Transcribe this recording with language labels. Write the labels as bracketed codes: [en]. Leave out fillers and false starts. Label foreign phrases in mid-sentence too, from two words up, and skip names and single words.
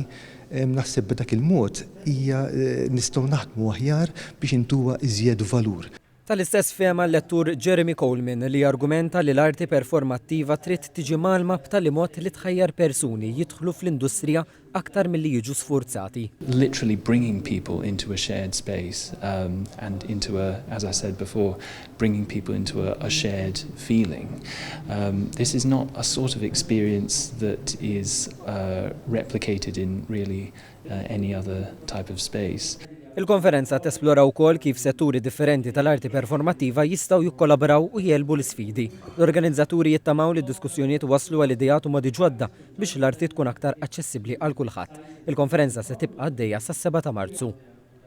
[mt] Naħseb b'dak il-mod hija nistgħu naħdmu aħjar biex intuha iżjed valur. Tal-istess fehma l-lettur Jeremy Coleman li argumenta li l-arti performattiva trid tiġi malma b'tali mod li tħajjar persuni jidħlu fl-industrija aktar milli jiġu sfurzati. [en] Literally bringing people into a shared space and into a, as I said before, bringing people into a shared feeling. This is not a sort of experience that is replicated in really any other type of space. [mt] Il-konferenza tesplora wkoll kif setturi differenti tal-arti performattiva jistgħu jikkolabraw u jelbu l-isfidi. L-organizzaturi jittamaw li d-diskussjonijiet waslu għal idejat u modi ġodda biex l-arti tkun aktar aċċessibbli għal kulħadd. Il-konferenza se tibqa' għaddejja sas-7 ta' Marzu.